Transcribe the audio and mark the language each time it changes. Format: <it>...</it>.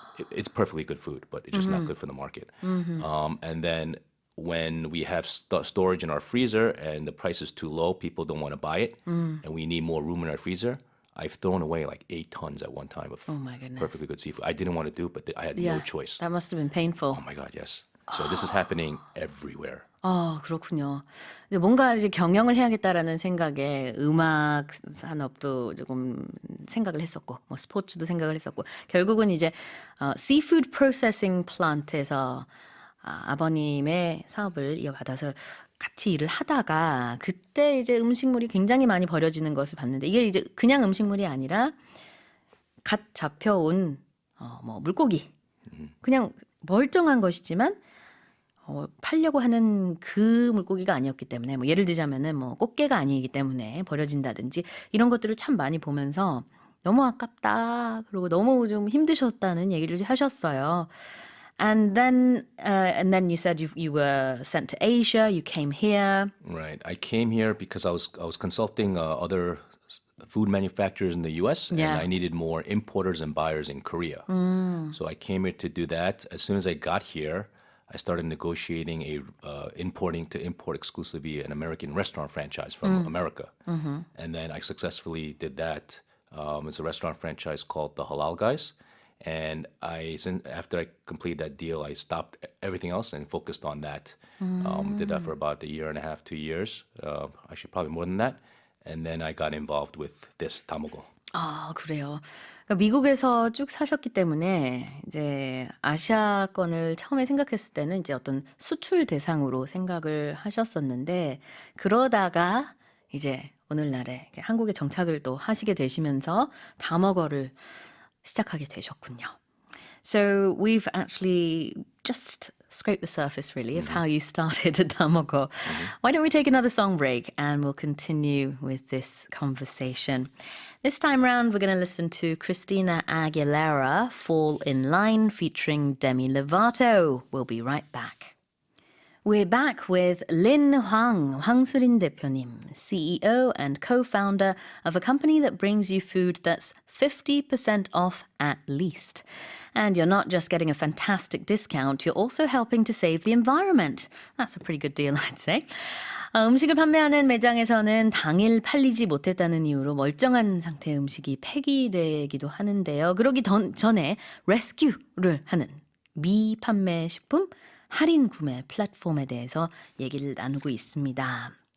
<en>It's perfectly good food, but it's just not good for the market. And then when we have storage in our freezer and the price is too low, people don't want to buy it, and we need more room in our freezer. I've thrown away like 8 tons at one time of Oh my goodness. perfectly good seafood. I didn't want to do it, but I had no choice. That must have been painful. Oh my God, yes. So this is happening everywhere.</en> <ko>그렇군요. 이제 뭔가 이제 경영을 해야겠다라는 생각에 음악 산업도 조금 생각을 했었고, 뭐 스포츠도 생각을 했었고, 결국은 이제</ko> <en>seafood processing plant</en> <ko>에서 아버님의 사업을 이어받아서 같이 일을 하다가 그때 이제 음식물이 굉장히 많이 버려지는 것을 봤는데 이게 이제 그냥 음식물이 아니라 갓 잡혀온 뭐 물고기. 그냥 멀쩡한 것이지만 팔려고 하는 그 물고기가 아니었기 때문에 뭐 예를 들자면은 뭐 꽃게가 아니기 때문에 버려진다든지 이런 것들을 참 많이 보면서 너무 아깝다. 그리고 너무 좀 힘드셨다는 얘기를 하셨어요.</ko> <en>And then you said you were sent to Asia, you came here. Right. I came here because I was consulting other food manufacturers in the U.S. and Yeah. I needed more importers and buyers in Korea. So I came here to do that. As soon as I got here, I started negotiating importing to import exclusively an American restaurant franchise from America, and then I successfully did that. It's a restaurant franchise called the Halal Guys. And after I completed that deal, I stopped everything else and focused on that. Did that for about a year and a half, 2 years. Actually, probably more than that. And then I got involved with this tamago.</en> <ko>아, 그래요. 그러니까 미국에서 쭉 사셨기 때문에 이제 아시아권을 처음에 생각했을 때는 이제 어떤 수출 대상으로 생각을 하셨었는데 그러다가 이제 오늘날에 한국에 정착을 또 하시게 되시면서 다머거를 시작하게 되셨군요.</ko> <en>So we've actually just scraped the surface really of how you started at Damogo. Why don't we take another song break and we'll continue with this conversation. This time round we're going to listen to Christina Aguilera, Fall in Line featuring Demi Lovato. We'll be right back. We're back with Lin Hwang, 황수린 대표님, CEO and co-founder of a company that brings you food that's 50% off at least. And you're not just getting a fantastic discount, you're also helping to save the environment. That's a pretty good deal, I'd say.</en> <ko>음식을 판매하는 매장에서는 당일 팔리지 못했다는 이유로 멀쩡한 상태의 음식이 폐기되기도 하는데요. 그러기 전에 레스큐를 하는 미판매 식품 할인 구매 플랫폼에 대해서 얘기를 나누고 있습니다.</ko>